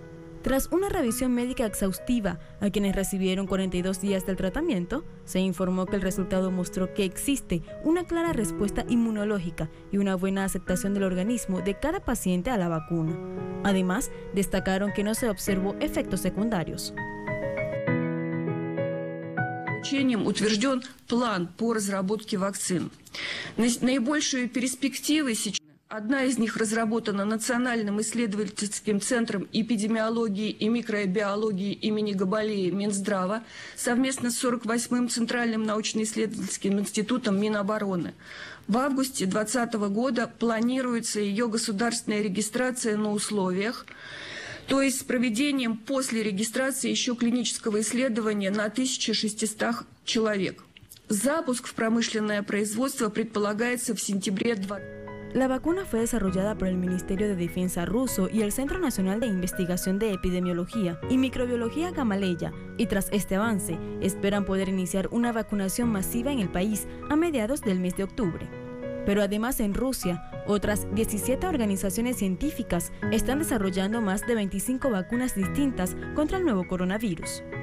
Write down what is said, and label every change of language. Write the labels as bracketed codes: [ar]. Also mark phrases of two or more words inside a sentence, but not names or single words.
[es] Tras una revisión médica exhaustiva a quienes recibieron 42 días del tratamiento, se informó que el resultado mostró que existe una clara respuesta inmunológica y una buena aceptación del organismo de cada paciente a la vacuna. Además, destacaron que no se observó efectos secundarios. [ru] Учением утвержден план по разработке вакцин. Наибольшие перспективы сейчас. Одна из них разработана Национальным исследовательским центром эпидемиологии и микробиологии имени Габалеи Минздрава совместно с 48-м Центральным научно-исследовательским институтом Минобороны. В августе 2020 года планируется ее государственная регистрация на условиях, то есть с проведением после регистрации еще клинического исследования на 1600 человек. Запуск в промышленное производство предполагается в сентябре 2020. [es] La vacuna fue desarrollada por el Ministerio de Defensa ruso y el Centro Nacional de Investigación de Epidemiología y Microbiología Gamaleya, y tras este avance, esperan poder iniciar una vacunación masiva en el país a mediados del mes de octubre. Pero además en Rusia, otras 17 organizaciones científicas están desarrollando más de 25 vacunas distintas contra el nuevo coronavirus.